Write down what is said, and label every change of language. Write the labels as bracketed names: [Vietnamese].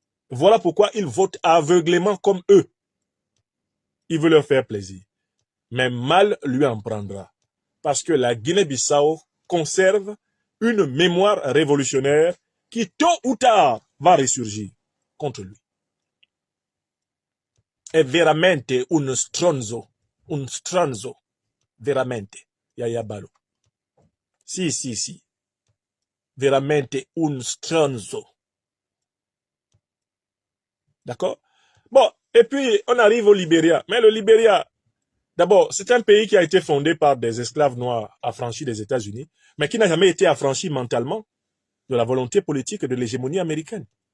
[French] Voilà pourquoi il vote aveuglément comme eux. Il veut leur faire plaisir. Mais mal lui en prendra. Parce que la Guinée-Bissau conserve une mémoire révolutionnaire qui, tôt ou tard, va ressurgir contre lui. [Italian] È veramente un stronzo, veramente, Yaya Bello. Si, veramente un stronzo. [French] D'accord? Bon, et puis on arrive au Libéria. Mais le Libéria, d'abord, c'est un pays qui a été fondé par des esclaves noirs affranchis des États-Unis, mais qui n'a jamais été affranchi mentalement de la volonté politique et de l'hégémonie américaine.